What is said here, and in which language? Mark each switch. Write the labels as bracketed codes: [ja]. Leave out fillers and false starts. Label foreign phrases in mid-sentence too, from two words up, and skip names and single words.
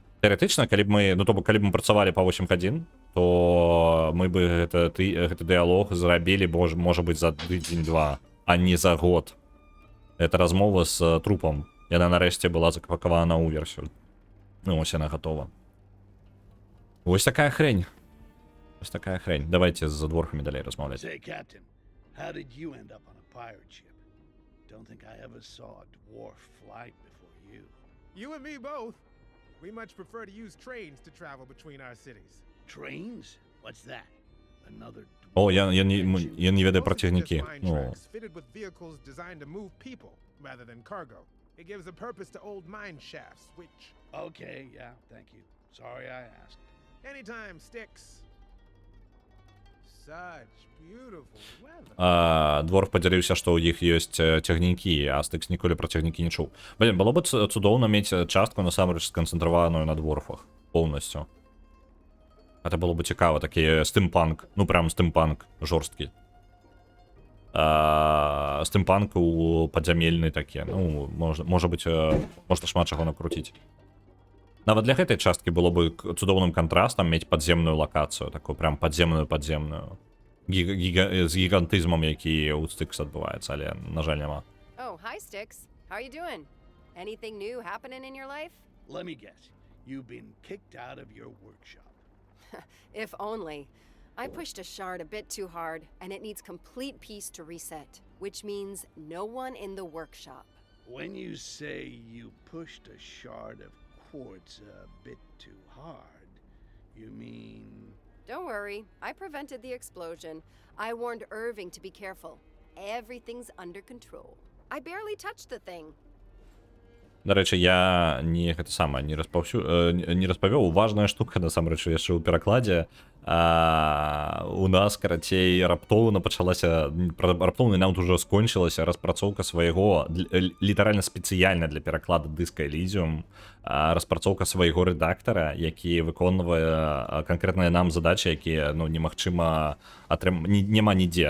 [be] Тэоретычна, калі б мы, ну, то бок, калі б мы працавалі па 8 гадзін, то мы бы гэты дыалог зрабілі, можа быць, за тыдзень-два, а не за год. Это размова з трупам. Яна нарэшце была запакавана ў версію. [uk] Ну, ось яна гатова. Ось такая хрень. Ось такая хрень. [be] Давайте з дворфамі далей размаўляць. [en] Say, Captain, how did you end up on a pirate ship? Don't think I ever saw a dwarf fly before you. You and me both. We much prefer to use trains to travel between our cities. Trains? What's that? Another dwarf [be] О, я не ведаю про [en] Most are just [be] цягнікі. [en] mine [be] Ну, [en] tracks fitted with vehicles designed to move people rather than cargo. It gives a purpose to old mine shafts, which Okay, yeah, thank you. Sorry I asked. anytime sticks. Such beautiful weather. [be] Дворф падзяліўся, што ў іх ёсць цягнікі, а Стыкс ніколі пра цягнікі не чуў. Блин, было бы цудоўна мець частку насамрэч сканцэнтраваную на дворфах поўнасцю. Это было бы цікава, такі стымпанк, ну прям стымпанк жорсткі. Стымпанк у падзямельны такі, ну, можа быць, можна шмат чаго накруціць. Нават для гэтай часткі было бы цудоўным кантрастам мець падземную лакацыю, такую прям падземную. З гігантызмам, які ў Стыкс адбываецца, але, на жаль, няма. [en] Oh, hi, Styx. How are you doing? Anything new happening in your life? Let me guess. You've been kicked out of your workshop. If only. I pushed a shard a bit too hard, and it needs complete peace to reset, which means no one in the workshop. When you say you pushed a shard of quartz a bit too hard, you mean... Don't worry, I prevented the explosion. I warned Irving to be careful. Everything's under control. I barely touched the thing. [be] До рэчы, я не распавёў. Важная штука, насамрэч, яшчэ ў перакладзе. У нас, карацей, раптоўна пачалася, раптоўна нават ужо скончылася распрацоўка свайго, літаральна спецыяльна для пераклада Disco Elysium, распрацоўка свайго рэдактара, які выконвае канкрэтныя нам задачы, якія, ну, немагчыма няма нідзе.